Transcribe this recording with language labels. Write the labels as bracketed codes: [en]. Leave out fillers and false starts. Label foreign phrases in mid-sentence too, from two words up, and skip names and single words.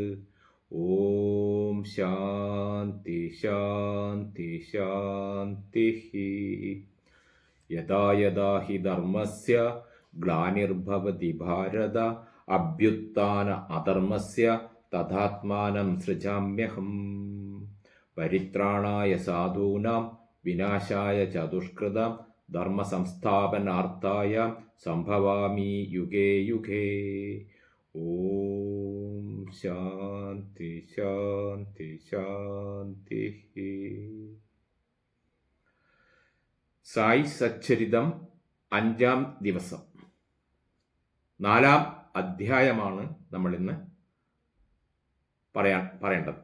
[sa] ഓം ശാന്തി ശാന്തി ശാന്തി. യദാ യദാ ഹി ധർമ്മസ്യ ഗ്ലാനിർഭവതി ഭാരത അഭ്യുത്ഥാന അധർമ്മസ്യ തഥാത്മാനം സൃജാമ്യഹം. പരിത്രാണായ സാധൂനാം വിനാശായ ച ദുഷ്കൃതാം ധർമ്മസംസ്ഥാപനാർത്ഥായ സംഭവാമി യുഗേ യുഗേ. ഓം ശാന്തി ശാന്തി ശാന്തി. [ml] സായി സച്ചരിതം 5-ാം ദിവസം 4-ാം അധ്യായമാണ് നമ്മൾ ഇന്ന് പറയേണ്ടത്.